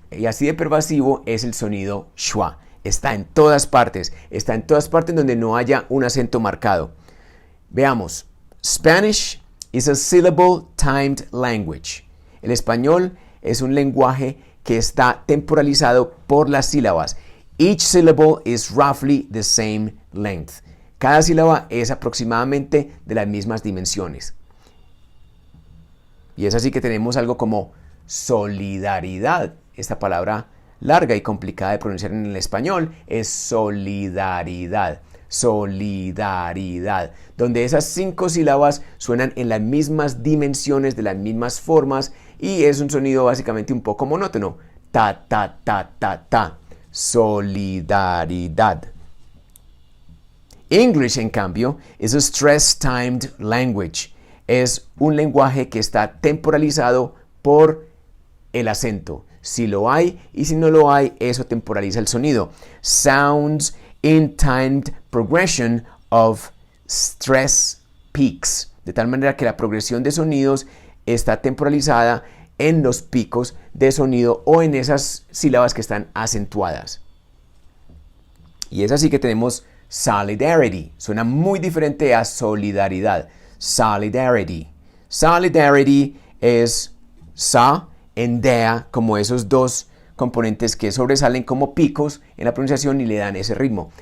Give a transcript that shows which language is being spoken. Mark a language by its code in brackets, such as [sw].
[es] Y así de pervasivo es el sonido schwa. Está en todas partes donde no haya un acento marcado. Veamos, [en] Spanish is a syllable timed language. [es] El español es un lenguaje que está temporalizado por las sílabas. [en] Each syllable is roughly the same length. [es] Cada sílaba es aproximadamente de las mismas dimensiones. Y es así que tenemos algo como solidaridad. Esta palabra larga y complicada de pronunciar en el español es solidaridad. Solidaridad. Donde esas 5 sílabas suenan en las mismas dimensiones, de las mismas formas, y es un sonido básicamente un poco monótono. Ta, ta, ta, ta, ta. Solidaridad. [en] English, [es] en cambio, [en] is a stress-timed language. [es] Es un lenguaje que está temporalizado por el acento. Si lo hay y si no lo hay, eso temporaliza el sonido. [en] Sounds in timed progression of stress peaks. [es] De tal manera que la progresión de sonidos está temporalizada en los picos de sonido o en esas sílabas que están acentuadas. Y es así que tenemos solidarity. Suena muy diferente a solidaridad. Solidarity. Solidarity es sa en dea, como esos dos componentes que sobresalen como picos en la pronunciación y le dan ese ritmo.